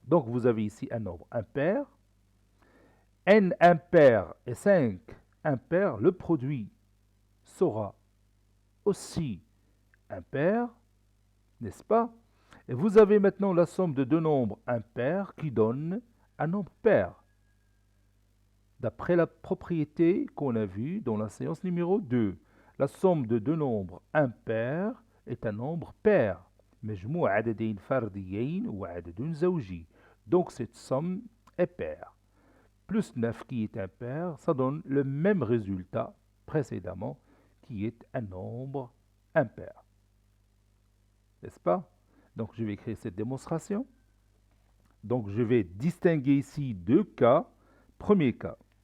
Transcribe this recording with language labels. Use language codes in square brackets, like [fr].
[fr] Donc vous avez ici un nombre impair. N impair et 5 impair, le produit sera aussi impair, n'est-ce pas? Et vous avez maintenant la somme de deux nombres impairs qui donne un nombre pair, d'après la propriété qu'on a vue dans la séance numéro 2. La somme de deux nombres impairs est un nombre pair. [ar] مجموع عددين فرديين وعدد زوجي. [fr] Donc cette somme est paire. Plus 9 qui est impair, ça donne le même résultat précédemment qui est un nombre impair. N'est-ce pas? Donc je vais écrire cette démonstration. Donc je vais distinguer ici deux cas. Premier cas.